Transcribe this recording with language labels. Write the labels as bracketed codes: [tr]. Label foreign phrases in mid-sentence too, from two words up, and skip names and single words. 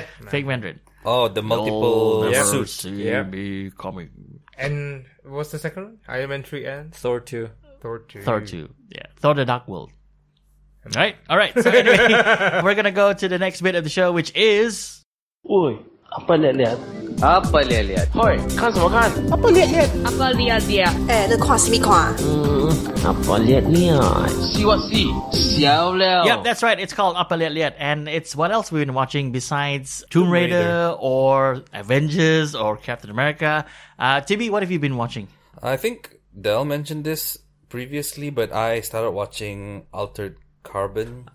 [en] fake Mandarin. Oh, the multiple You'll never suits. see Yep. me coming. And what's the second one? Iron Man 3 and Thor 2. Thor 2. Thor 2. Yeah. Thor the Dark World. All right. So anyway, we're gonna go to the next bit of the show, which is... [id] Oi, apa liat-liat? Apa liat-liat? [zh] Hoi, 看什么看? [id] Apa liat-liat? Apa liat-liat? [zh] 那看什么看？ [id] Apa liat-liat? [en] See what see? [zh] 小了. [en] Yep, that's right. It's called Apa Liat Liat. And it's what else we've been watching besides Tomb Raider or Avengers or Captain America. Tibby, what have you been watching? I think Del mentioned this previously, but I started watching Altered Carbon,